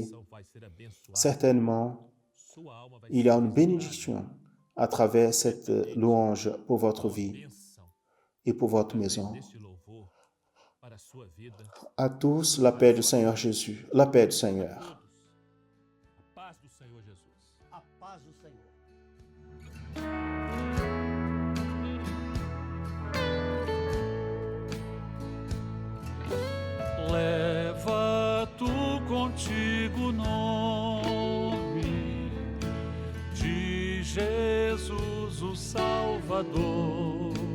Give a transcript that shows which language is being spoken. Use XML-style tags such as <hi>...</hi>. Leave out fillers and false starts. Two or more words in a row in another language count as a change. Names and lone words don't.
<fr>Certainement, il y a une bénédiction à travers cette louange pour votre vie et pour votre maison. À tous, la paix du Seigneur Jésus, la paix du Seigneur.</fr> <pt>Leva tu contigo o nome de Jesus, o Salvador.</pt>